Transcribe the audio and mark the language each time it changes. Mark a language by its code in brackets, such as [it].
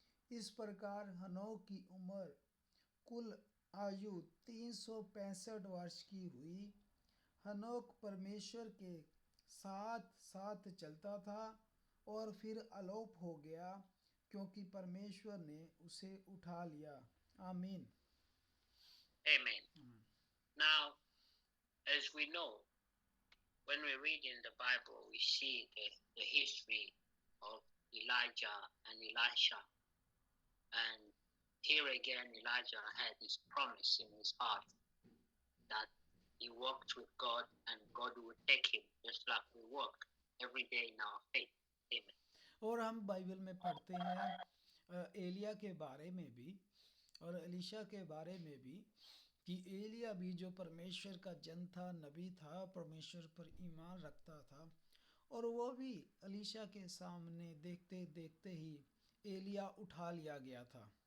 [hi] इस प्रकार हनोक की उम्र कुल आयु 365 वर्ष की हुई। हनोक परमेश्वर के साथ साथ चलता था और फिर अलोप हो गया, क्योंकि परमेश्वर ने उसे उठा लिया। आमीन। [en] Amen. Now, as we know, when we read in the Bible, we see the history of Elijah and Elisha. And here again, Elijah had this promise in his heart that he walked with God and God would take him, just like we walk every day in our faith. Amen. [hi] और हम Bible में पढ़ते हैं एलिया के बारे में भी और एलिशा के बारे में भी, कि एलिया भी जो परमेश्वर का जन था, नबी था, परमेश्वर पर ईमान रखता था, और वो भी एलिशा के सामने देखते देखते ही एलिया उठा लिया गया था।